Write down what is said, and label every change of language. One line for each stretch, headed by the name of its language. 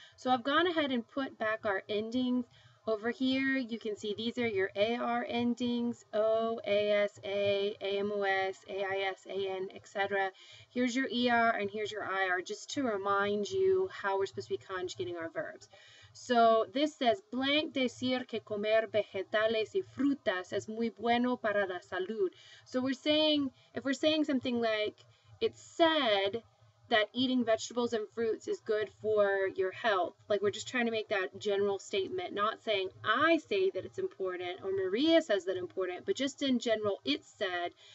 English: So I've gone ahead and put back our endings. Over here, you can see these are your AR endings, O, ASA, AMOS, AIS, AN, etc. Here's your ER and here's your IR, just to remind you how we're supposed to be conjugating our verbs. So this says,
Spanish: blank decir que comer vegetales y frutas es muy bueno para la salud.
English: So we're saying, if we're saying something like, it's said that eating vegetables and fruits is good for your health. Like we're just trying to make that general statement, not saying I say that it's important or Maria says that it's important, but just in general, it's said.